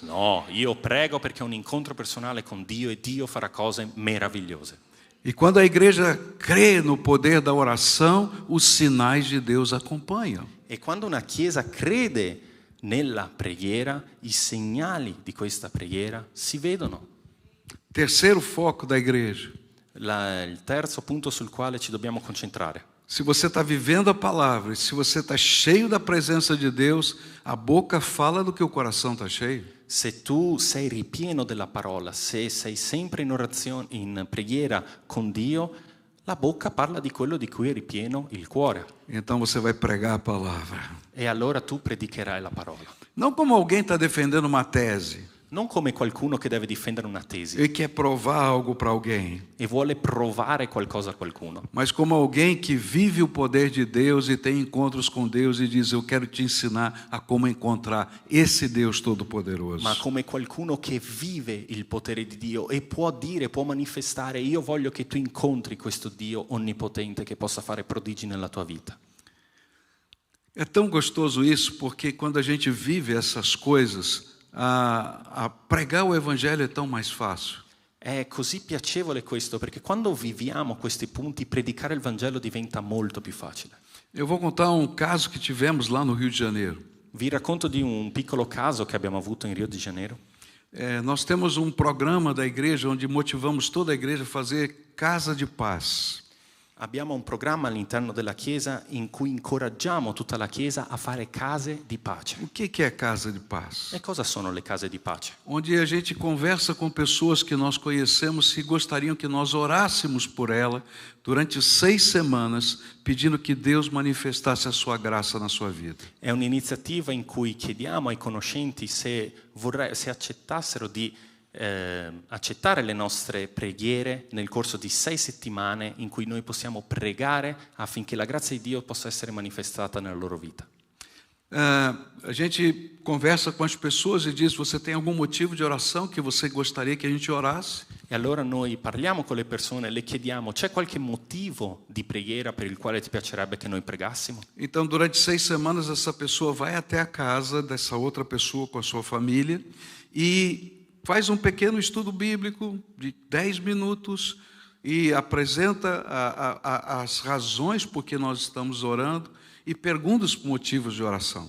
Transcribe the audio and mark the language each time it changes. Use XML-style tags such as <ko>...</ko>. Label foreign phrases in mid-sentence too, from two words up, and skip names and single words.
<it>No, io prego perché ho un incontro personale con Dio e Dio farà cose meravigliose.</it> <pt>E quando a igreja crê no poder da oração, os sinais de Deus acompanham.</pt> <it>E quando una chiesa crede nella preghiera, i segnali di questa preghiera si vedono.</it> <pt>Terceiro foco da igreja.</pt> <it>Il terzo punto sul quale ci dobbiamo concentrare.</it> <pt>Se você está vivendo a palavra, se você está cheio da presença de Deus, a boca fala do que o coração está cheio.</pt> <it>Se tu sei ripieno della parola, se sei sempre in orazione, in preghiera con Dio, la bocca parla di quello di cui è ripieno il cuore.</it> <pt>Então você vai pregar a palavra.</pt> <it>E allora tu predicherai la parola.</it> <pt>Não como alguém está defendendo uma tese</pt> <it>Non come qualcuno che deve difendere una tesi</it> <pt>e quer provar algo para alguém,</pt> <it>e vuole provare qualcosa a qualcuno,</it> <pt>mas como alguém que vive o poder de Deus e tem encontros com Deus e diz: eu quero te ensinar a como encontrar esse Deus Todo-Poderoso.</pt> <it>ma come qualcuno che vive il potere di Dio e può dire, può manifestare: io voglio che tu incontri questo Dio onnipotente che possa fare prodigi nella tua vita.</it> <pt>É tão gostoso isso, porque quando a gente vive essas coisas, a pregar o evangelho é tão mais fácil.</pt> <it>È così piacevole questo perché quando viviamo questi punti, predicare il Vangelo diventa molto più facile.</it> <pt>Eu vou contar um caso que tivemos lá no Rio de Janeiro.</pt> <it>Vi racconto di un piccolo caso che abbiamo avuto in Rio de Janeiro.</it> <pt>Nós temos um programa da igreja onde motivamos toda a igreja a fazer casa de paz.</pt> <it>Abbiamo un programma all'interno della Chiesa in cui incoraggiamo tutta la Chiesa a fare case di pace.</it> <pt>O que é casa de paz?</pt> <it>E cosa sono le case di pace?</it> <pt>Onde a gente conversa com pessoas que nós conhecemos e gostariam que nós orássemos por ela durante 6 semanas, pedindo que Deus manifestasse a sua graça na sua vida.</pt> <it>È un'iniziativa in cui chiediamo ai conoscenti se accettassero di accettare le nostre preghiere nel corso di 6 settimane in cui noi possiamo pregare affinché la grazia di Dio possa essere manifestata nella loro vita.</it> <pt>A gente conversa com as pessoas e diz: você tem algum motivo de oração que você gostaria que a gente orasse?</pt> <it>E allora noi parliamo con le persone, le chiediamo: c'è qualche motivo di preghiera per il quale ti piacerebbe che noi pregassimo?</it> <pt>Então, durante 6 semanas, essa pessoa vai até a casa dessa outra pessoa com a sua família e faz pequeno estudo bíblico de 10 minutos e apresenta as razões por que nós estamos orando e pergunta os motivos de oração.</pt>